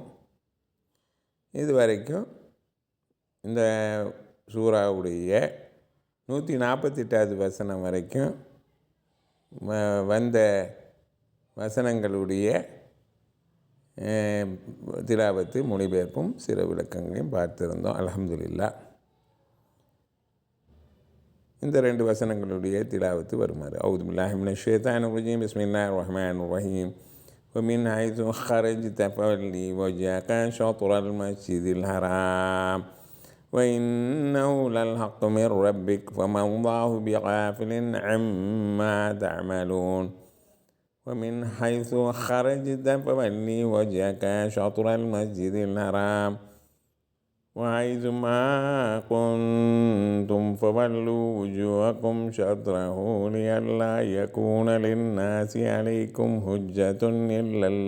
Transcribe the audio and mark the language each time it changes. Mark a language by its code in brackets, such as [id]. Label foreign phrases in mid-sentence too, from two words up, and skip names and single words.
[ta] இது வரைக்கும் இந்த சூறாவுடைய 148வது வசனம் வரைக்கும் வந்த வசனங்களுடைய திலாவத்து மொழிபெயர்ப்பும் சிறு விளக்கங்களையும் பார்த்திருந்தோம். அல்ஹம்துலில்லாஹ். இந்த 2 வசனங்களுடைய திலாவத்து வருமாறு. [ar] أعوذ بالله من الشيطان الرجيم. بسم الله الرحمن الرحيم. ومن حيث خرجت فولي وجهك شطر المسجد الحرام وإنه للحق من ربك وما الله بغافل عما تعملون. ومن حيث خرجت فولي وجهك شطر المسجد الحرام وحيث ما كنتم فولوا وجوهكم شطره لئلا يكون للناس عليكم حجة إلا